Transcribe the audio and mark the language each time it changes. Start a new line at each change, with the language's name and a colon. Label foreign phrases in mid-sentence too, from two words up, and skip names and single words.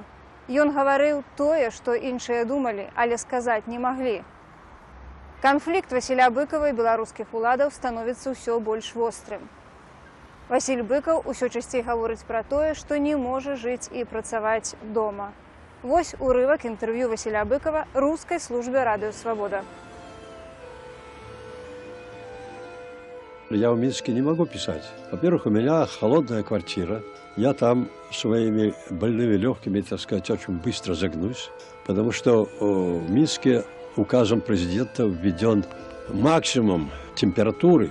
Belarusian: Ён гаварыў тое, што іншыя думалі, але сказаць не маглі. Канфлікт Васіля Быкова і беларускіх уладаў становіцца ўсё больш вострым. Васіль Быкаў усё часцей гаворыць пра тое, што не можа жыць і працаваць дома. Вось урывак інтэрв'ю Васіля Быкова рускай службе радыё «Свобода».
Russian: Я в Минске не могу писать. Во-первых, у меня холодная квартира. Я там своими больными легкими, так сказать, очень быстро загнусь, потому что в Минске указом президента введен максимум температуры.